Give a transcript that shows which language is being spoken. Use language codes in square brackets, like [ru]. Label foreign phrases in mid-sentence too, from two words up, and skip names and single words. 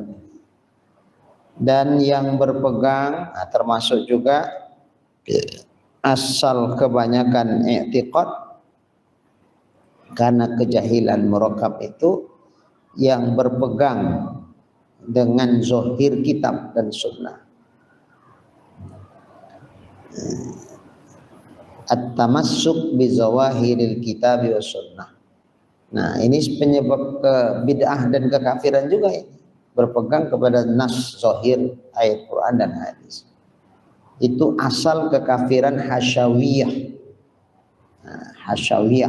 [id] Dan yang berpegang, termasuk juga asal kebanyakan i'tiqad, karena kejahilan murakkab itu yang berpegang dengan zahir kitab dan sunnah. [ar] التمسك بظواهر الكتاب والسنة. [id] Nah, ini penyebab bid'ah dan kekafiran juga ini. Berpegang kepada nas zahir ayat Quran dan hadis. Itu asal kekafiran hasyawiyah. Nah, hasyawiyah.